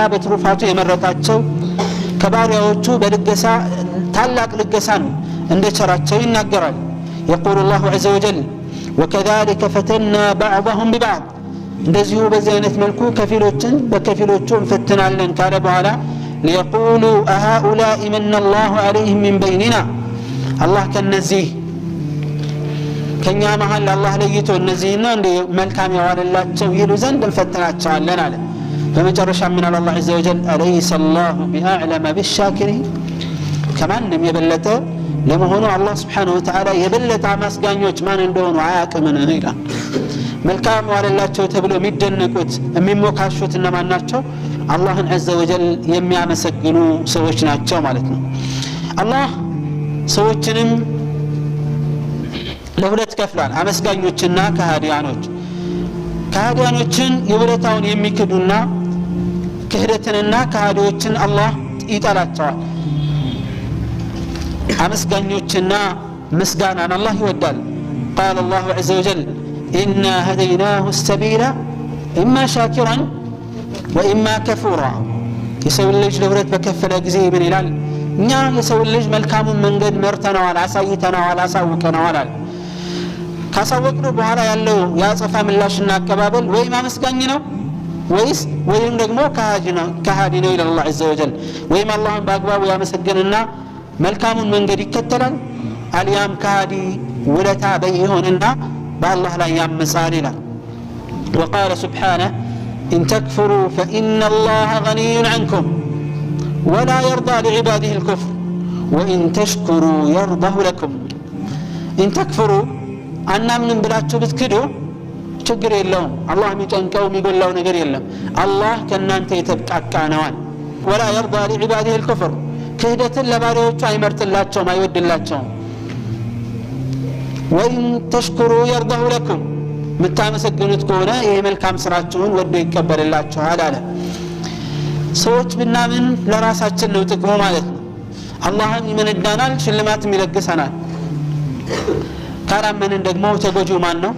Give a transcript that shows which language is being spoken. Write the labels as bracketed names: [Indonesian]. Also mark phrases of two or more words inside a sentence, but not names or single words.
[Amharic] በትሩፋቱ የመረጣቸው ከባሪያዎቹ በልገሳ ታላቅ ልገሳን እንደቸራቸው ይናገራል። [Arabic] يقول الله عز وجل وكذلك فتنا بعضهم ببعض፣ [Amharic] እንደዚሁ በዚህ አይነት መልኩ ከፊሎችን በከፊሎቹ እንፈትናለን ካለ በኋላ [Arabic] ليقولوا أهؤلاء من الله عليهم من بيننا፣ [Amharic] አላህ ከነዚህ ከኛ መሃል አላህ ለይቶ እነዚህና እንደ መልካም ያዋለላቸው ይሉ ዘንድ እንፈትናቸዋለን አለ። በመጨረሻ ምን አለ አላህ [Arabic] عز وجل أليس الله بأعلم بالشاكرين [Amharic] ከማንም የበለጠ ለመሆኑ አላህ [Arabic] سبحانه وتعالى [Amharic] የበለጠ አመስጋኞች ማን እንደሆኑ አያውቅምን ይላል። መልካም ያዋለላቸው ተብሎ የሚደነቁት የሚሞካሹት እነማን ናቸው? አላህን [Arabic] عز وجل [Amharic] የሚያመሰግኑ ሰዎች ናቸው ማለት ነው። አላህ ሰዎችንም ለሁለት ከፍሏል፣ አመስጋኞችና ከሃዲያኖች። ከሃዲያኖችን የውለታውን የሚክዱና ክህደትንና ከሃዲዎችን አላህ ይጠላቸዋል። አመስጋኞችና ምስጋናን አላህ ይወዳል። [Arabic] قال الله عز وجل إنا هديناه السبيل إما شاكرا وإما كفورا [Amharic] የሰው ልጅ ለሁለት በከፈለ ጊዜ ምን ይላል? እኛ የሰው ልጅ መልካሙን መንገድ መርተናል፣ አሳይተናል፣ አሳውቀናል። ካሳወቅነው በኋላ ያለው ያጸፋ ምላሽና አቀባበል ወይም አመስጋኝ ነው ወይም ደግሞ ከሃዲ ነው ይላል አላህ [Arabic] عز وجل። [Amharic] ወይም አላህን በአግባቡ ያመሰግንና መልካሙን መንገድ ይከተላል፣ አልያም ከሃዲ ውለታ በይሆንና በአላህ ላይ ያመጻል ይላል። [Arabic] وقال سبحانه إن تكفروا فإن الله غني عنكم ولا يرضى لعباده الكفر وإن تشكروا يرضه لكم إن تكفروا [Amharic] አናምንም ብላችሁ ብትክዱ ችግር የለውም። አላህ የሚጨንቀው የሚጎላው ነገር የለም። አላህ ከእናንተ የተብቃቃ ነዋል። [Arabic] ولا يرضى لعباده الكفر [Amharic] ክህደትን ለባሪያዎቹ አይመርጥላቸውም፣ አይወድላቸውም። [Arabic] وإن تشكروا يرضه لكم [Amharic] የምታመሰግኑት ከሆነ ይሄ መልካም ስራችሁን ወዶ ይቀበልላችኋል አለ። ሰዎች ብናምን ለራሳችን ነው ጥቅሙ ማለት ነው። አላህም ይመነዳናል፣ ሽልማትም ይለግሰናል። ካላመንን ደግሞ ተጎጂው ማን ነው?